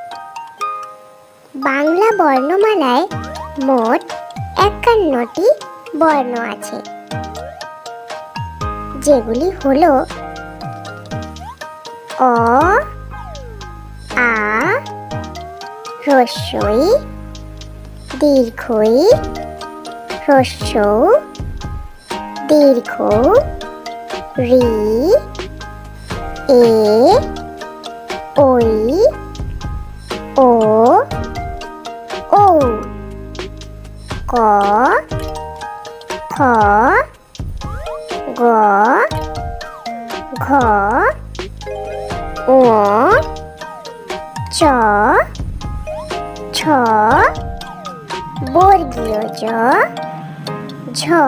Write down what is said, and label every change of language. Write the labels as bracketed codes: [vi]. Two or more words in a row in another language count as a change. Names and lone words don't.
[bn] বাংলা বর্ণমালায় মোট ৫১টি বর্ণ আছে, যেগুলি হলো অ, আ, হ্রস্বই, দীর্ঘই, হ্রস্ব, দীর্ঘ, ঋ, এ, ঐ, ও, ঔ, ক, খ, গ, ঘ, ঙ, চ, ছ, বর্গীয় জ, ঝ,